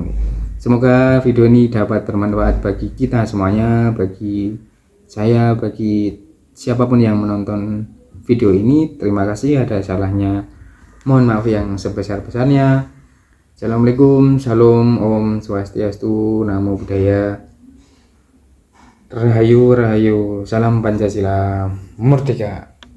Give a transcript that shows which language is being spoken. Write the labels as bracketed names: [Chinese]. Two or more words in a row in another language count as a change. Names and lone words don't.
[Indonesian] Semoga video ini dapat bermanfaat bagi kita semuanya, bagi saya, bagi siapapun yang menonton video ini. Terima kasih, ada salahnya mohon maaf yang sebesar-besarnya. Assalamualaikum, Shalom, [Sanskrit] Om Swastiastu, [Pali] Namo Buddhaya, [Indonesian] Rahayu Rahayu, Salam Pancasila, Merdeka.